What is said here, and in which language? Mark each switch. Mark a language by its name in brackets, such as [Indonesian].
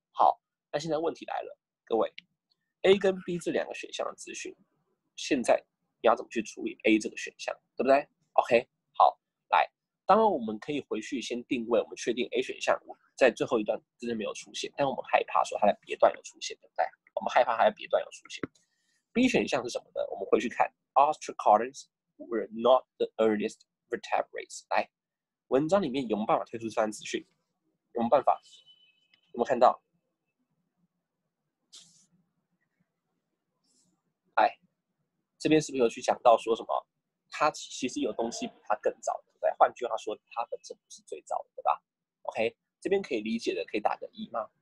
[Chinese] 好，那现在问题来了，各位 A 跟 B 这两个选项的资讯，现在你要怎么去处理 A 这个选项，对不对 ？OK， 好，来，当然我们可以回去先定位，我们确定 A 选项在最后一段真的没有出现，但我们害怕说它在别段有出现，对不对？我们害怕它在别段有出现。 B 选项是什么呢？ [English] 我们回去看 Ostracods were not the earliest vertebrates。 [Chinese] 来，文章里面有没有办法推出这番资讯？有没有办法？有没有看到？来，这边是不是有去讲到说什么？它其实有东西比它更早，对不对？换句话说，它本身不是最早的，对吧 ？OK， 这边可以理解的，可以打个1吗？